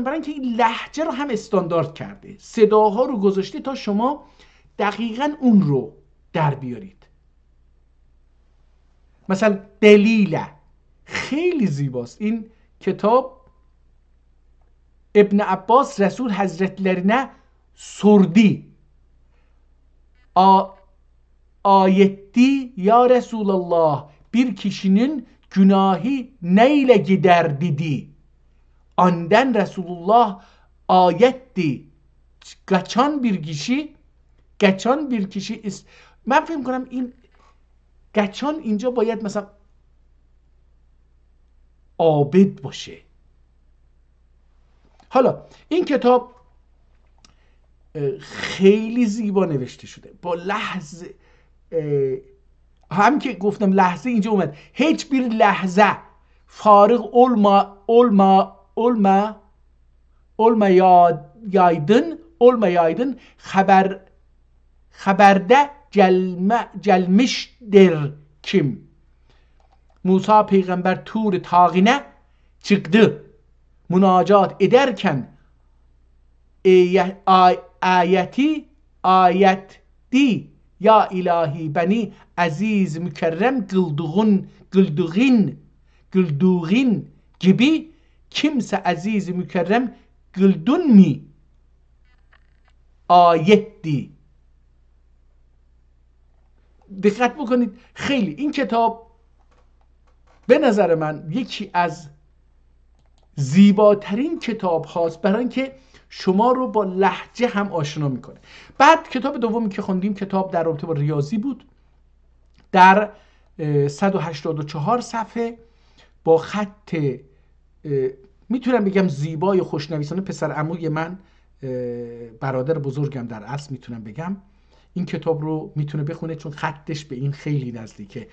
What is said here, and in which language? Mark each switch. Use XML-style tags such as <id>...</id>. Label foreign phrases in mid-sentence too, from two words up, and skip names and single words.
<fa>برای اینکه این لهجه رو هم استاندارد کرده، صداها رو گذاشته تا شما دقیقاً اون رو در بیارید. مثلا دلیله خیلی زیباست این کتاب.</fa> <tr>ابن عباس Resul Hazretlerine sordu. Ayetti ya Resulallah, bir kişinin günahı neyle gider dedi. Andan Resulullah ayetti. Kaçan bir kişi</tr> <fa>من فکر می‌کنم این گچان اینجا باید مثلا عابد باشه. حالا این کتاب خیلی زیبا نوشته شده، با لحظه، هم که گفتم لحظه اینجا اومد، هیچ bir لحظه فارغ</fa> <tr>olmayaydın haberde gelmiştir kim. Musa peygamber Tur Tağine çıktı. Münacat ederken ayetti ya ilahi beni aziz mükerrem güldüğün gibi kimse aziz mükerrem güldün mi ayetti.</tr> <fa>دقت بکنید خیلی این کتاب به نظر من یکی از زیباترین کتاب هاست برای اینکه شما رو با لهجه هم آشنا میکنه. بعد کتاب دومی که خوندیم کتاب در رابطه با ریاضی بود، در 184 صفحه با خط میتونم بگم زیبای خوشنویسانه پسر عموی من، برادر بزرگم در اصل میتونم بگم، این کتاب رو میتونه بخونه چون خطش به این خیلی نزدیکه.</fa>